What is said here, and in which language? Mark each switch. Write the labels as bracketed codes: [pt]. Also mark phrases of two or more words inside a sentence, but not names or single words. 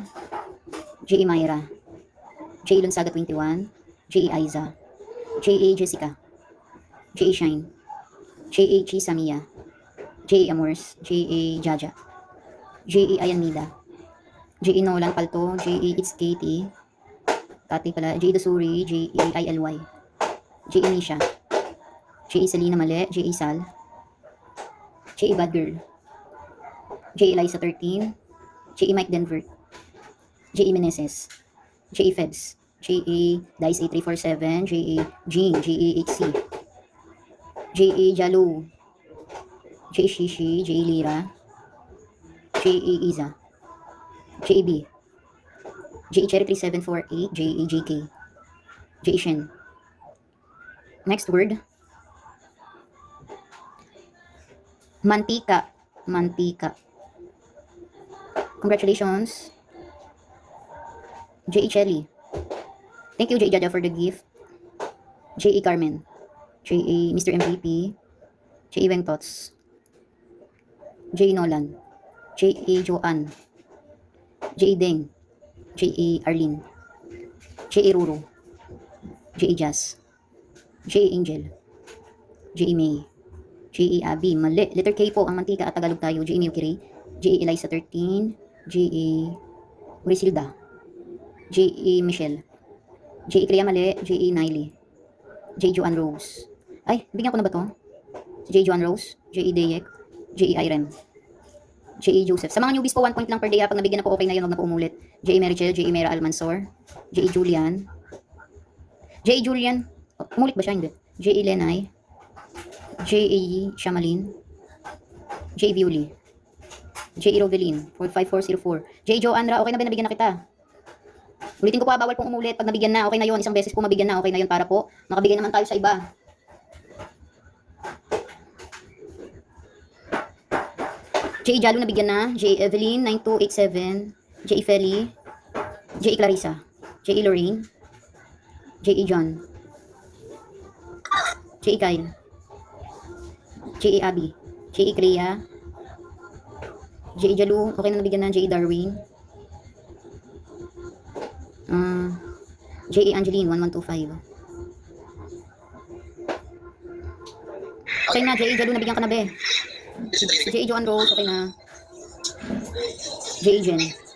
[tl] J.A. Myra. J.A. Lonsaga 21. J.A. Aiza. J.A. Jessica. J.A. Shine. J.A. Chisa Mia. J.A. Amors. J.A. Jaja. J.A. Ayanmida. J.A. Nolan Palto. J.A. [en] It's Katie. [tl] Tati pala. J.A. Dosuri. J.A. ILY. J.A. Nisha. J.A. Selena Male. J.A. Sal. J.A. Bad Girl. J.A. Liza 13. J.A. Mike Denver. J.A. Meneses. J.A. Febs. J.A. Dice 8347. J.A. Jean. J.A. HC. J.A. Jalo. J.A. Shishi. J.A. Lira. J.A. Iza. J.A. B. J.A. Cherry 3748. J.A. JK. J.A. [en] Shen. Next word. [tl] Mantika. Mantika. Congratulations. J.A. Chelly. [en] Thank you, J.A. Jaja, for the gift. J.A. Carmen. [tl] J.A. Mr. MVP. J.A. Wengtots. J.A. Nolan. J.A. Joanne. J.A. Deng. J.A. Arlene. J.A. Ruro. J.A. Jazz. J.A. Angel. J.A. May. J.A. Abby. Mali. Letter K po ang mantika at Tagalog tayo. J.A. Milky. J.A. Eliza 13. J.A. Griselda. J.A. Michelle. J.A. Clea mali. J.A. Niley. J.A. Joanne Rose. Ay, bigyan ko na ba to? J.A. Joanne Rose. J.A. Dayek. J.A. Irem. J.A. Joseph. Sa mga newbies po, 1 point lang [en] per day. [tl] Pag nabigyan na po, okay na yun. Huwag na po umulit. J.A. Merichel. J.A. Mera Almansor. J.A. Julian. J.A. Julian. Oh, umulit ba siya? Hindi. J.A. Lenay. J.A. Shamalin. J.A. Violi. J.A. Rovelin. 45404. J.A. Joanra. Okay na ba? Nabigyan na kita. Ulitin ko po, bawal pong umulit. Pag nabigyan na, okay na yun. Isang beses po mabigyan na, okay na yun. Para po, makabigay naman tayo sa iba. J.A. Jalo nabigyan na. J.A. Evelyn 9287. J.A. Feli. J.A. Clarissa. J.A. Lorraine. J.A. John. J.A. Kyle. J.A. Abby. J.A. Clea. J.A. Jalu. Okay na nabigyan na. J.A. Darwin. J.A. Angeline 1125. Okay na, J.A. Jalu nabigyan ka na be. J.A. Joanne Rose, okay na. J.A. Jen.